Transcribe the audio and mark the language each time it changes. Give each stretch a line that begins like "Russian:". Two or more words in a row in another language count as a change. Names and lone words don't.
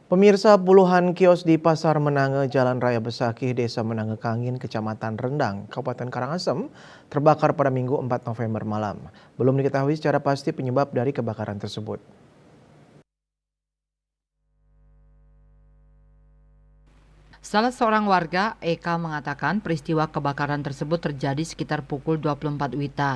Indonesian: Pemirsa, puluhan kios di Pasar Menange, Jalan Raya Besakih, Desa Menange Kangin, Kecamatan Rendang, Kabupaten Karangasem, terbakar pada Minggu 4 November malam. Belum diketahui secara pasti penyebab dari kebakaran tersebut. Salah seorang warga, Eka, mengatakan peristiwa kebakaran tersebut terjadi sekitar pukul 24 WITA.